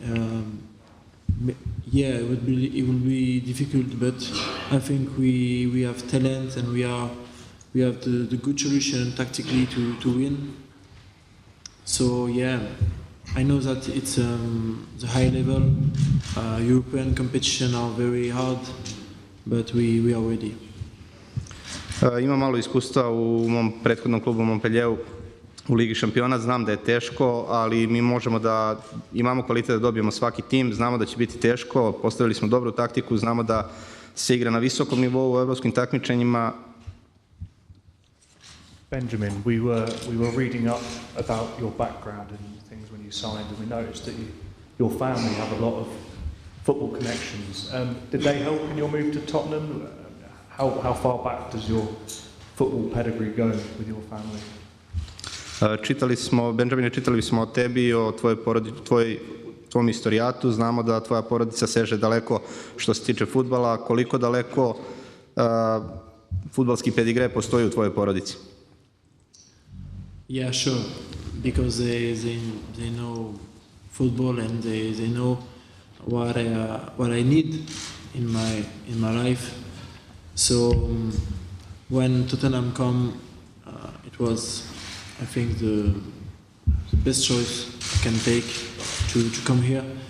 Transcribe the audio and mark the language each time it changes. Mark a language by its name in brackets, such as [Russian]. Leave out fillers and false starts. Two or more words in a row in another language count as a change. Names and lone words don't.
[English] Yeah, it will be difficult, but I think we have talent and we have the good solution tactically to win. So yeah, I know that it's the high level. European competition are very hard, but we are ready. [Serbian] Imam malo iskustva u mom prethodnom klubu Montpellieru u Ligi šampiona, znam da je teško, ali mi možemo da imamo kvalitet da dobijemo svaki tim, znamo da će biti teško, postavili smo dobru taktiku, znamo da se igra na visokom nivou u evropskim takmičenjima. [English] Benjamin, we were reading up about your background and things when you signed, and we noticed that your family have a lot of football connections. Did they help in your move to Tottenham? How far back does your football pedigree go with your family? [Serbian] Benjamine, čitali smo o tebi i o tvom istorijatu, znamo da tvoja porodica seže daleko što se tiče fudbala, koliko daleko fudbalski pedigre postoji u tvojoj porodici? [English] Yeah, sure, because they know football and they know what I need in my life. So when Totenhem come, it was, I think, the best choice I can take to come here.